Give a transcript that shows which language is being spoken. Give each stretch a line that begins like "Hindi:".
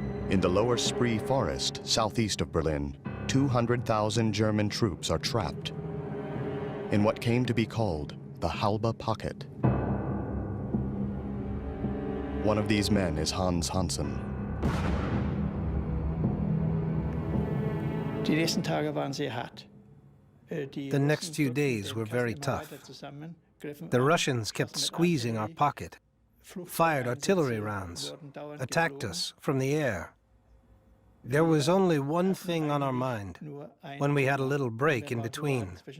English: In the lower Spree Forest, southeast of Berlin, 200,000 German troops are trapped in what came to be called the Halbe Pocket. One of these men is Hans Hansen.
German: Die nächsten Tage waren sehr hart.
English: The next few days were very tough. The Russians kept squeezing our pocket, fired artillery rounds, attacked us from the air. There was only one thing on our mind when we had a little break in between.